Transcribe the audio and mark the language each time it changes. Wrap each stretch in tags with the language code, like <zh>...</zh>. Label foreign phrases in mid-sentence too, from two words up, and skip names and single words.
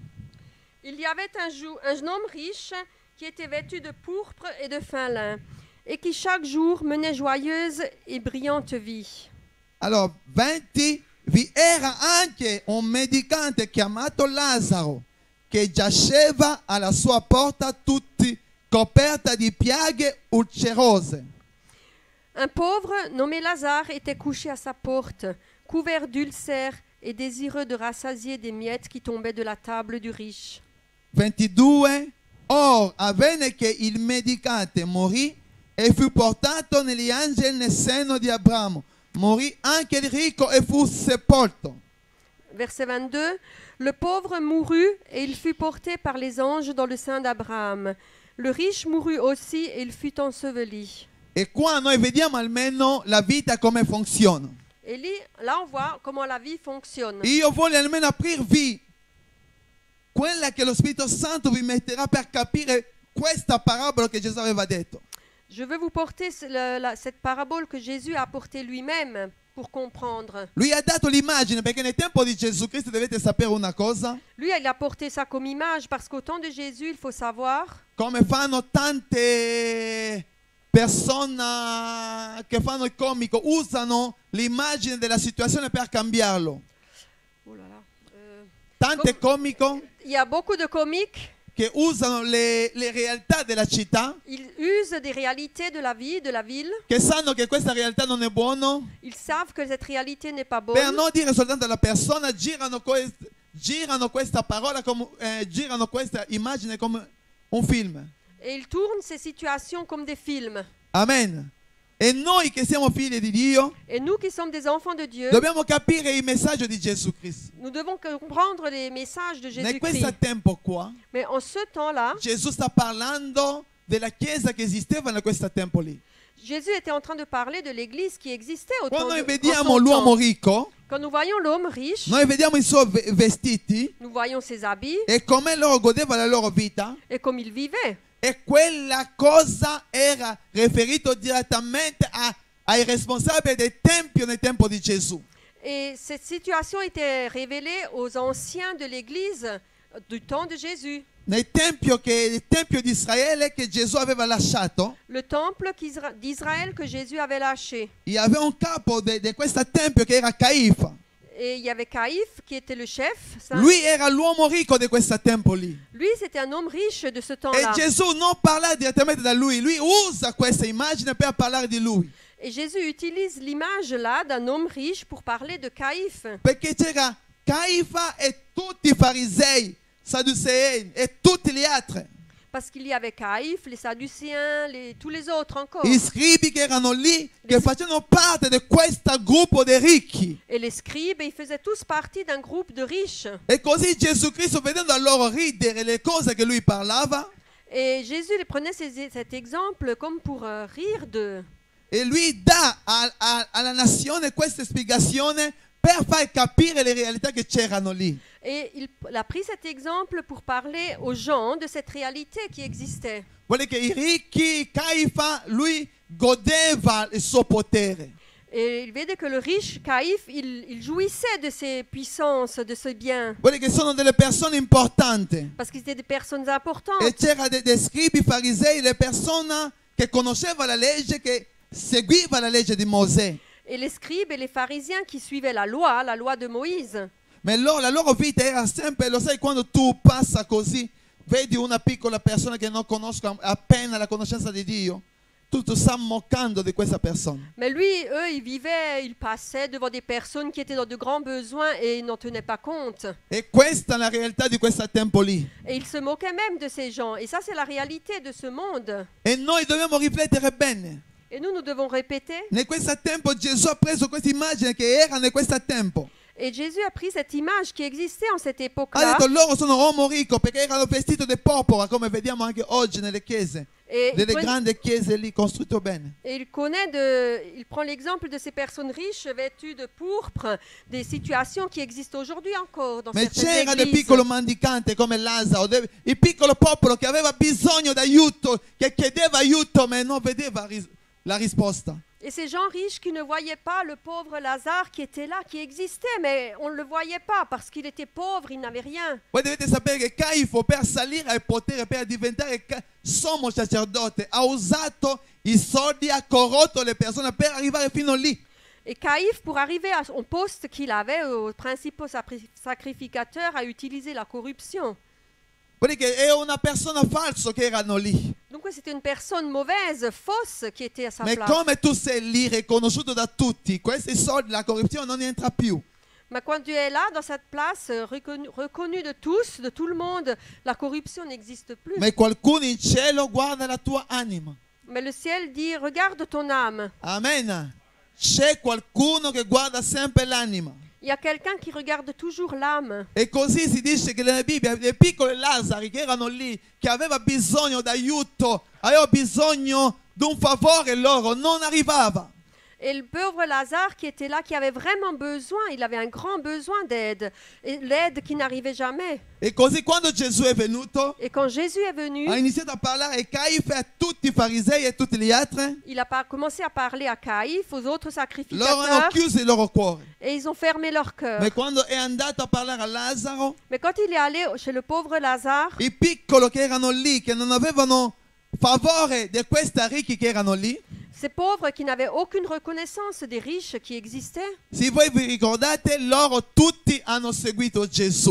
<fr>il y avait un homme riche qui était vêtu de pourpre et de fin lin, et qui chaque jour menait joyeuse et brillante vie.</fr> <it>Allora, 20, vi era anche un mendicante chiamato Lazzaro che giaceva alla sua porta tutti coperta di piaghe ulcerose.</it> <fr>Un pauvre nommé Lazare était couché à sa porte, couvert d'ulcères et désireux de rassasier des miettes qui tombaient de la table du riche. 22.</fr> <it>Or avvenne che il mendicante morì e fu portato negli angeli nel seno di Abramo. Morì anche il ricco e fu sepolto.</it> <fr>Verset 22. Le pauvre mourut et il fut porté par les anges dans le sein d'Abraham. Le riche mourut aussi et il fut enseveli.</fr> <it>E qua noi vediamo almeno la vita come funziona.</it> <fr>Et là, on voit comment la vie fonctionne.</fr> <it>Io voglio almeno aprirvi quella che lo Spirito Santo vi metterà per capire questa parabola che Gesù aveva detto.</it> <fr>Je veux vous porter cette parabole que Jésus a apportée lui-même pour comprendre.</fr> <it>Lui ha dato l'immagine perché nel tempo di Gesù Cristo dovete sapere una cosa,</it> <fr>Lui, il a porté ça comme image parce qu'au temps de Jésus, il faut savoir,</fr> <it>come fanno tante persone che fanno il comico, usano l'immagine della situazione per cambiarlo.</it> <fr>oh là là,</fr> <it>Tante comico</it> <fr>il y a beaucoup de comiques,</fr> <it>che usano le realtà della città,</it> <fr>ils usent des réalités de la vie, de la ville.</fr> <it>che sanno che questa realtà non è buona,</it> <fr>Ils savent que cette réalité n'est pas</fr> <it>per</it> <fr>bonne.</fr> <it>non dire soltanto alla persona, girano questa parola, girano questa immagine come un film.</it> <fr>Et ils tournent ces situations comme des films. Amen.</fr> <it>E noi che siamo figli di Dio</it> <fr>Et nous qui sommes des enfants de Dieu,</fr> <it>dobbiamo capire il messaggio di Gesù Cristo.</it> <fr>nous devons comprendre les messages de</fr> <it>In questo</it> <fr>Jésus-Christ.</fr> <it>tempo qua,</it> <fr>Mais en ce temps-là,</fr> <it>Gesù sta parlando della chiesa che esisteva in questo tempo lì.</it> <fr>Jésus était en train de parler de l'église qui existait au temps</fr> <it>Quando noi</it> <fr>en</fr> <it>vediamo</it> <fr>son</fr> <it>l'uomo</it> <fr>temps.</fr> <it>ricco,</it> <fr>Quand nous voyons l'homme riche,</fr> <it>noi vediamo i suoi vestiti</it> <fr>nous voyons ses habits</fr> <it>e come loro godevano la loro vita.</it> <fr>et comme il vivait.</fr> <it>E quella cosa era riferito direttamente ai responsabili del Tempio nel tempo di Gesù.</it> <fr>Et cette situation était révélée aux anciens de l'Église du temps de Jésus.</fr> <it>Nel tempio il tempio di Israele che Gesù aveva lasciato,</it> <fr>Le temple d'Israël que Jésus avait lâché. il y avait</fr> <it>un capo di questo tempio che era Caifa.</it> <fr>Et il y avait Caïphe qui était le chef.</fr> <it>Lui era l'uomo ricco di questo tempo lì.</it> <fr>Lui, c'était un homme riche de ce</fr> <it>E</it> <fr>temps-là.</fr> <it>Gesù non parla direttamente da lui usa questa immagine per parlare di lui.</it> <fr>Et Jésus utilise l'image là d'un homme riche pour parler de Caïphe.</fr> <it>Perché c'era Caifa e tutti i farisei, sadducei e tutti gli altri.</it> <fr>Parce qu'il y avait Caïphe, les Sadducéens, tous les autres encore.</fr> <it>I scribi che erano lì, che facevano parte di questo gruppo dei ricchi.</it> <fr>Et les scribes, ils faisaient tous partie d'un groupe de riches.</fr> <it>E così Gesù Cristo, vedendo loro ridere le cose che lui parlava,</it> <fr>Et Jésus les prenait cet exemple comme pour rire d'eux.</fr> <it>e lui dà alla nazione questa spiegazione per far capire le realtà che c'erano lì.</it> <fr>Et il a pris cet exemple pour parler aux gens de cette réalité qui existait.</fr> <it>Vuole che i ricchi, Caifa, lui godeva il suo potere.</it> <fr>Et il vede que le riche Caïphe, il jouissait de ses puissances, de ses biens,</fr> <it>Vuole che sono delle persone importanti.</it> <fr>parce qu'ils étaient des personnes importantes.</fr> <it>E c'era dei scribi farisei, le persone che conoscevano la legge, che seguiva la legge di Mosè.</it> <fr>Et les scribes et les pharisiens qui suivaient la loi de Moïse.</fr> <it>Ma la loro vita era sempre, lo sai, quando tu passa così, vedi una piccola persona che non conosca appena la conoscenza di Dio, tu stai moccando di questa persona.</it> <fr>Mais lui, eux, ils vivaient, ils passaient devant des personnes qui étaient dans de grands besoins et ils n'en tenaient pas compte.</fr> <it>E questa è la realtà di questo tempo lì.</it> <fr>Et ils se moquaient même de ces gens. Et ça, c'est la réalité de ce monde.</fr> <it>E noi dobbiamo riflettere bene.</it> <fr>Et nous devons répéter.</fr> <it>In questo tempo Gesù ha preso questa immagine che era in questo tempo.</it> <fr>Et Jésus a pris cette image qui existait en cette</fr> <it>Ha</it> <fr>époque-là.</fr> <it>detto loro sono uomo ricco perché erano vestiti di porpora, come vediamo anche oggi nelle chiese.</it> <fr>Et</fr> <it>Delle grandi chiese lì costruite bene.</it> <fr>il prend l'exemple de ces personnes riches vêtues de pourpre, des situations qui existent aujourd'hui encore dans</fr> <it>Ma</it> <fr>certaines</fr> <it>c'era del</it> <fr>églises.</fr> <it>piccolo mendicante come Lazzaro, il piccolo popolo che aveva bisogno d'aiuto, che chiedeva aiuto ma non vedeva la risposta.</it> <fr>Et ces gens riches qui ne voyaient pas le pauvre Lazare qui était là, qui existait, mais on ne le voyait pas parce qu'il était pauvre, il n'avait rien.</fr> <it>Voi dovete sapere che Caifo, per salire al potere, per diventare sommo sacerdote, ha usato i soldi, ha corrotto le persone per arrivare fino lì.</it> <fr>Et Caïphe, pour arriver à son poste qu'il avait, au principal sacrificateur, a utilisé la corruption.</fr> <it>Vuol dire che è una persona falsa che erano lì.</it> <fr>Donc c'était une personne mauvaise, fausse, qui était à sa</fr> <it>Ma</it> <fr>place.</fr> <it>come tu sei lì, riconosciuto da tutti, questi soldi, la corruzione non entra più.</it> <fr>Mais quand tu es là, dans cette place, reconnu de tous, de tout le monde, la corruption n'existe plus.</fr> <it>Ma qualcuno in cielo guarda la tua anima.</it> <fr>Mais le ciel dit, regarde ton âme. Amen.</fr> <it>C'è qualcuno che guarda sempre l'anima.</it> <fr>Il y a quelqu'un qui regarde toujours l'âme.</fr> <it>E così si dice che nella Bibbia dei piccoli Lazzari che erano lì, che aveva bisogno d'aiuto, aveva bisogno di un favore loro, non arrivava.</it> <fr>Et le pauvre Lazare qui était là, qui avait vraiment besoin, il avait un grand besoin d'aide. Et l'aide qui n'arrivait jamais.</fr> <it>E così quando Gesù è venuto,</it> <fr>Et quand Jésus est venu,</fr> <it>ha iniziato a parlare ai Caifa, a tutti i farisei e tutti gli altri.</it> <fr>il a commencé à parler à Caïphe, aux autres</fr> <it>Loro hanno</it> <fr>sacrificateurs,</fr> <it>chiuso il loro cuore.</it> <fr>et ils ont fermé leur cœur.</fr> <it>Ma quando è andato a parlare a Lazzaro,</it> <fr>Mais quand il est allé chez le pauvre Lazare,</fr> <it>i piccoli che erano lì, che non avevano favore di questi ricchi che erano lì,</it> <fr>ces pauvres qui n'avaient aucune reconnaissance des riches qui existaient,</fr> <it>se voi vi ricordate, loro tutti hanno seguito Gesù.</it>